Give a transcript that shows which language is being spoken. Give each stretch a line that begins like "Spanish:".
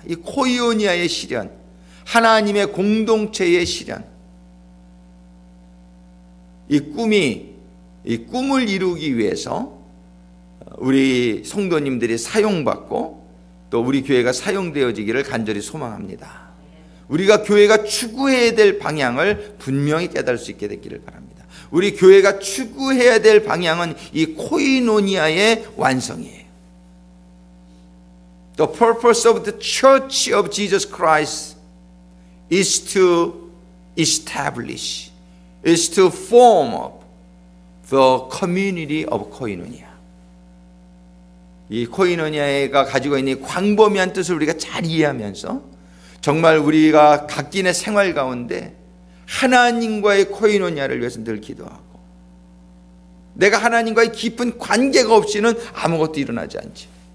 Korean: 이 코이오니아의 실현, 하나님의 공동체의 실현, 이 꿈을 이루기 위해서 우리 성도님들이 사용받고 또 우리 교회가 사용되어지기를 간절히 소망합니다. 우리가 교회가 추구해야 될 방향을 분명히 깨달을 수 있게 되기를 바랍니다. 우리 교회가 추구해야 될 방향은 이 코이노니아의 완성이에요.
English: The purpose of the Church of Jesus Christ is to establish, is to form up the community of koinonia.
Korean: 이 코이노니아가 가지고 있는 광범위한 뜻을 우리가 잘 이해하면서 정말 우리가 각기의 생활 가운데 하나님과의 코이노니아를 위해서 늘 기도하고, 내가 하나님과의 깊은 관계가 없이는 아무것도 일어나지 않지.